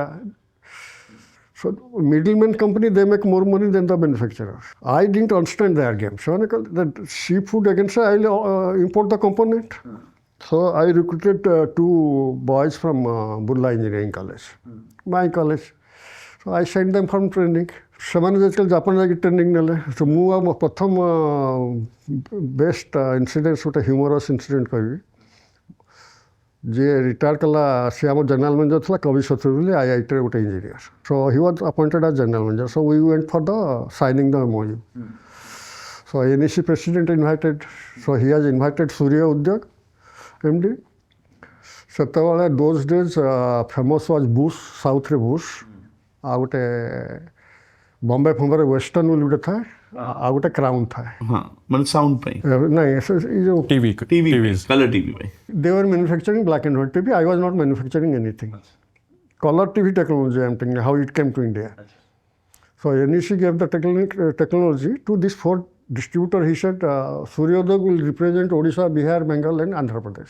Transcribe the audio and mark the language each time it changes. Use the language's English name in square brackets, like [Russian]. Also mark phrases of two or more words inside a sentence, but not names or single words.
[English] So middleman company, they make more money than the manufacturer. I didn't understand their game. So that seafood again say I'll import the component. So I recruited 2 boys from Burla Engineering College, my college. So I sent them from training. [Odia] ସେମାନେ ଯେତେବେଳେ ଜାପାନ ଯାଇକି ଟ୍ରେନିଂ ନେଲେ ତ ମୁଁ ଆଉ ପ୍ରଥମ [English] best incident [Odia] ଗୋଟେ [English] humorous incident [Odia] କହିବି ଯିଏ ରିଟାୟାର କଲା ସେ ଆମ [English] general manager [Odia] ଥିଲା କବି ଶତ୍ରୁ ବୋଲି ଆଇଆଇଟିରେ ଗୋଟେ ଇଞ୍ଜିନିୟର [English] so he was appointed as general manager so we went for the signing the MOU so NEC president invited so he has invited Surya Udyog MD [Odia] ସେତେବେଳେ [English] those days famous was Bush [Odia] ସାଉଥରେ ବୁସ୍ ଆଉ ଗୋଟେ ବମ୍ବେ ଫମ୍ବେରେ ୱେଷ୍ଟର୍ନ ବୋଲି ଗୋଟେ ଥାଏ ଆଉ ଗୋଟେ କ୍ରାଉନ୍ ଥାଏ ମାନେ ସାଉଣ୍ଡ ପାଇଁ ନାଇଁ ଏ ଯେଉଁ TV [English] color TV [Odia] ପାଇଁ [English] they were manufacturing black and white TV. I was not manufacturing anything. Color TV technology, I'm thinking, how it came to India. So NEC gave the technology to this 4 distributor. He said, Suryo will represent Odisha, Bihar, Bengal and Andhra Pradesh.